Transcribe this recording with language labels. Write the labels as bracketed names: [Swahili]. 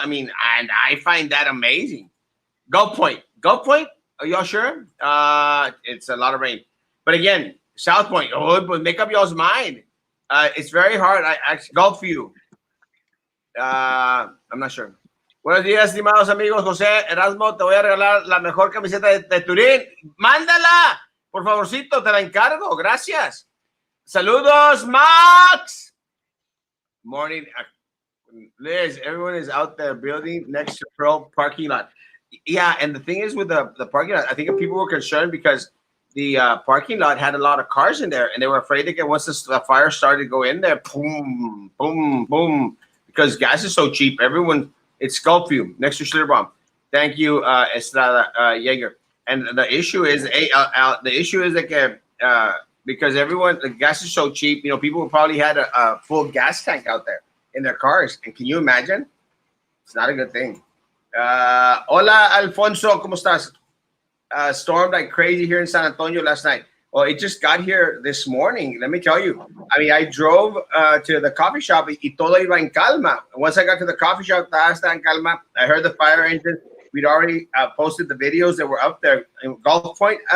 [English] I mean, and I find that amazing. Gulf Point, are y'all sure? It's a lot of rain. But again, South Point, but make up y'all's mind. It's very hard. Gulfview. I'm not sure. [Spanish] Buenos días, estimados amigos. José Erasmo, te voy a regalar la mejor camiseta de Turín. Mándala, por favorcito, te la encargo. Gracias. Saludos, Max. Morning. [English] Liz, everyone is out there building next to Pearl parking lot. Yeah, and the thing is with the parking lot, I think people were concerned because the parking lot had a lot of cars in there, and they were afraid to get once the fire started to go in there, boom, boom, boom, because gas is so cheap. Everyone, it's Gulf View next to Schlitterbahn. Thank you, Estrada Jaeger. And the issue is, like because everyone, the gas is so cheap, people probably had a full gas tank out there in their cars, and can you imagine? It's not a good thing. [Spanish] Hola, Alfonso, ¿cómo estás? [English] Stormed like crazy here in San Antonio last night. Well, it just got here this morning. Let me tell you. I mean, I drove to the coffee shop y todo iba en calma. Once I got to the coffee shop, estaba en calma. I heard the fire engine. We'd already posted the videos that were up there in Gulf Point.